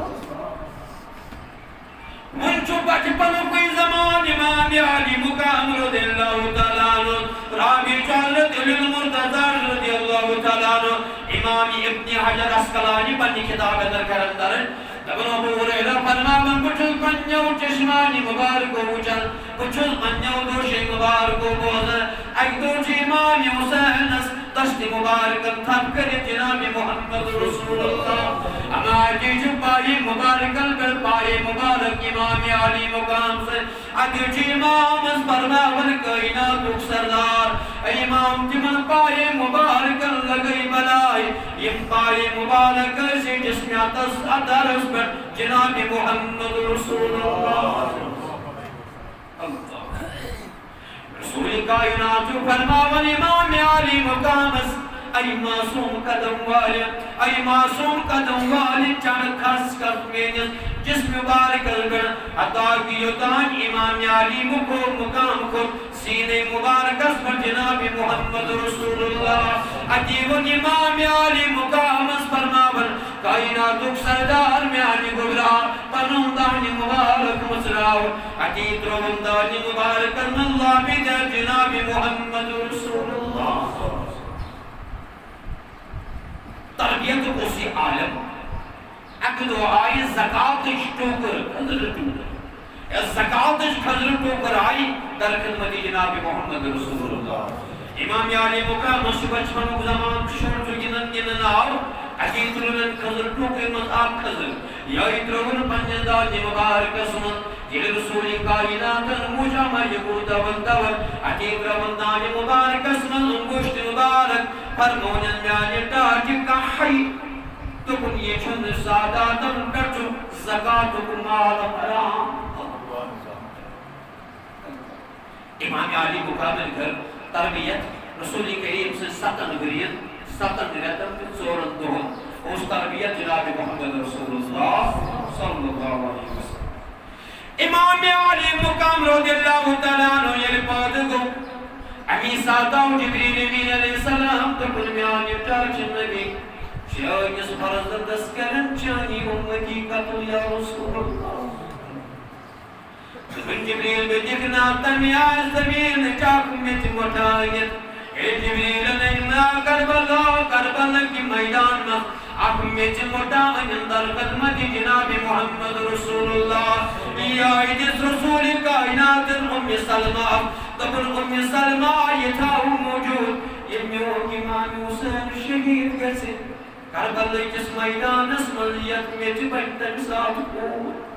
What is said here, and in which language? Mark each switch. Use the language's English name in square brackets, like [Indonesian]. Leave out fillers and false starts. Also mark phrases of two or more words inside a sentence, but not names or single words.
[Kashmiri] وۄنۍ چھُ بچپنُکُے زمان امام علی مقام [Arabic] رضی اللہ تعالیٰ عنہ [Kashmiri] راوی چھُ حضرت علی المرتضیٰ [Arabic] رضی اللہ تعالیٰ عنہ [Kashmiri] امام ابن حجر اسقلانی پننہِ کتاب اندر کران درج دپان ابو ہریرہ فرماوان بہٕ چھُس پننیو چشمانہِ مبارکو وٕچھان بہٕ چھُس پننیو دوشے مبارکو بوزان اکہِ دۄہ چھُ امام حسینس دشتہِ مبارکن تھپ کٔرِتھ جناب محمد رسول اللہ ہمارے چھُ پایہِ مبارکن پٮ۪ٹھ پایہِ مبارک امام علی مقام سے اَتہِ چھُ امامس فرماوان کائناتُک سردار امام تِمن پایہِ مبارکن لگٲے بلاے یِم پایہِ مبارک ٲسۍ جسمِ اترس پٮ۪ٹھ جناب محمد رسول اللہ رسول کائنات چھُ فرماوان امام علی مقامس [Urdu] اے معصوم قدم والے اے معصوم قدم والے [Kashmiri] چڑھ کھس کر میٲنِس جسم مبارکس پٮ۪ٹھ حتیٰ کہ یوٚتانۍ امام علی مقام کھوٚت سیٖنے مبارکس پٮ۪ٹھ جناب محمد رسول اللہ اتی ووٚن امام علی مقامس فرماوان کائناتُک سردار میانہِ گُبرا پنُن دانہِ مبارک مُژراو اتی ترٛووُن دانہِ مبارکن منٛز لابہِ در جناب محمد رسول اللہ تربیتُک اوس یہِ عالم اکہِ دۄہ آیہِ زکاتٕچ ٹوٗکر خٔزرٕ ٹوٗکر یۄس زکاتٕچ خٔزرٕ ٹوٗکر آیہِ در خدمت جناب محمد رسول اللہ امام علی مقامس چھُ بچپنُک زمان شُر چھُ گِنٛدان گِنٛدان آو اتی ترٛووُن خٔزرٕ ٹوٗکرِ منٛز اکھ خٔزٕر یہے ترٛووُن پننِس دانہِ مبارکس منٛز ییٚلہِ رسول کائناتن وٕچھ اما یہِ کوٗتاہ ونٛدور اتی ترٛووُن دانہِ مبارکس منٛز انگُشت مبارک فرمونن میانہِ ٹاٹہِ کانٛہہ دوٚپُن یہِ چھُنہٕ ساداتن پٮ۪ٹھ چھُ زکاتُک مال حرام امام علی مقامن کٔر تربیت رسول کریم سٕنٛز 7 ؤرین 7 رٮ۪تن تہٕ 4 دۄہن اوس تربیت جناب محمد رسول اللہ [Arabic] صلی اللہ علیہ وسلم [Kashmiri] امام علی مقام [Arabic] رضی اللہ تعالیٰ عنہ [Kashmiri] ییٚلہِ پٲدٕ گوٚو امی ساتہٕ آو جبریل امین [Arabic] علیہ السلام [Kashmiri] دوٚپُن میانہِ ٹاٹہِ نبی چٲنِس فرزندس کرن چانی اُمتی قتل [Arabic] یا رسول اللہ [Kashmiri] دوٚپُن جبریل بہٕ دِکھناو تمہِ آیہِ زمیٖنٕچ اکھ میٚژ مۄٹھٲیِتھ اے جبریلن أنۍ کربلہٕکہِ میدان منٛز اکھ میٚژ مۄٹھٲیِتھ در خدمت جناب محمد رسول اللہ یہِ آیہِ دِژ رسول کائناتن سلمہ دوٚپُن سلمہ یہِ تھاو موٗجوٗد ییٚلہِ میون امام حسین شہیٖد گژھِ کربلہٕکِس میدانس منٛز یتھ میٚژِ بنہِ تمہِ ساتہٕ کوٗر